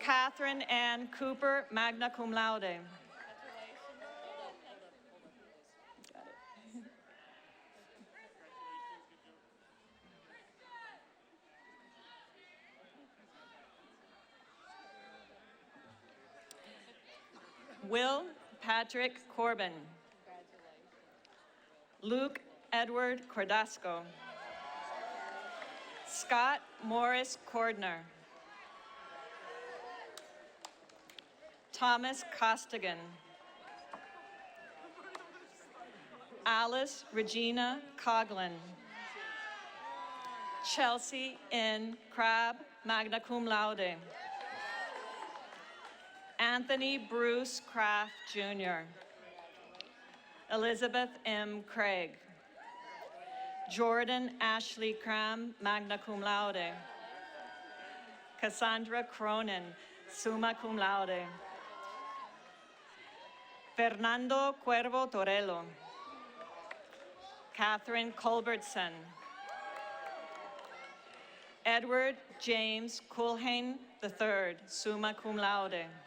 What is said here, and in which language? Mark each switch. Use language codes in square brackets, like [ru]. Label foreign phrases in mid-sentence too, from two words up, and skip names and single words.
[en] Catherine Ann Cooper, [la] magna cum laude. [en] Will Patrick Corbin. Luke Edward Cordasco. Scott Morris Cordner. Thomas Costigan. Alice Regina Coughlin. Chelsea N. Crabb, [la] magna cum laude. [en] Anthony Bruce Kraft, Jr. Elizabeth M. Craig. Jordan Ashley Cram, [la] magna cum laude. [en] Cassandra Cronin, [la] summa cum laude. [en] Fernando Cuervo Torello. Catherine Culbertson. Edward James Culhane III, [la] summa cum laude.